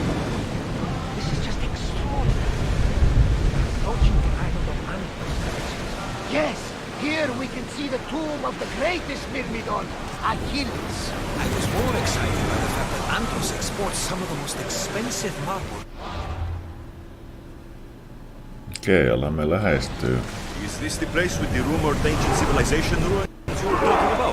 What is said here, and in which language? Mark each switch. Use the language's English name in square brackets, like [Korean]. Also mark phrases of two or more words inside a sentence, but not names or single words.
[English] This is just extraordinary. Don't you think I don't know animals? Yes! Here we can see the tomb of the greatest Myrmidon, Achilles. I was more excited by the fact that Andros exports some of the most expensive marble. [Finnish] Okei, alamme lähestyy. [English] Is this the place with the rumored ancient civilization ruins you were talking about?